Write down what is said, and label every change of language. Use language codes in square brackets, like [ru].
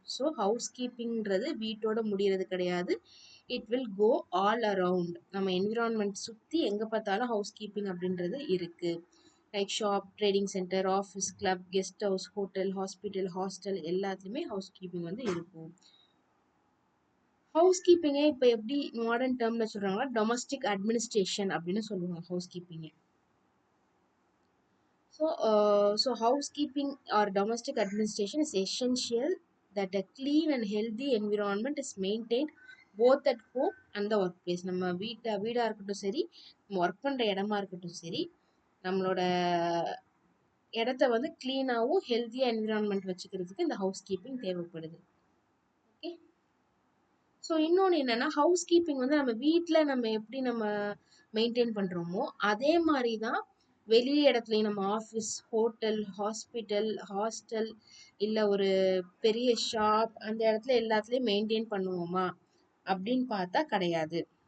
[ta] So how's கீப்பிங்கிறது வீட்டோட முடிகிறது கிடையாது. [en] It will go all around. [ta] நம்ம என்விரான்மெண்ட் சுற்றி எங்கே பார்த்தாலும் ஹவுஸ் கீப்பிங் அப்படின்றது இருக்குது. Like shop, trading centre, office, club, guest house, hotel, hospital, hostel எல்லாத்துலேயுமே ஹவுஸ் கீப்பிங் வந்து இருக்கும். ஹவுஸ் கீப்பிங்கை இப்போ எப்படி மாடர்ன் டேர்மில் சொல்கிறாங்கன்னா டொமஸ்டிக் அட்மினிஸ்ட்ரேஷன் அப்படின்னு சொல்லுவாங்க house கீப்பிங்கை. [en] So housekeeping or domestic administration is essential that a clean and healthy environment is maintained both at home and the workplace. [ta] நம்ம வீடா இருக்கட்டும் சரி, நம்ம ஒர்க் பண்ற இடமா இருக்கட்டும் சரி, நம்மளோட இடத்த வந்து கிளீனாகவும் ஹெல்த்தியா என்விரான்மெண்ட் வச்சுக்கிறதுக்கு இந்த ஹவுஸ் கீப்பிங் தேவைப்படுது. ஓகே. ஸோ இன்னொன்று என்னன்னா ஹவுஸ் கீப்பிங் வந்து நம்ம வீட்டில் நம்ம எப்படி நம்ம மெயின்டைன் பண்ணுறோமோ அதே மாதிரி தான் வெளி இடத்துலையும் நம்ம ஆஃபீஸ், ஹோட்டல், ஹாஸ்பிட்டல், ஹாஸ்டல் இல்லை ஒரு பெரிய ஷாப் அந்த இடத்துல எல்லாத்துலேயும் மெயின்டைன் பண்ணுவோமா அப்படின்னு பார்த்தா கிடையாது.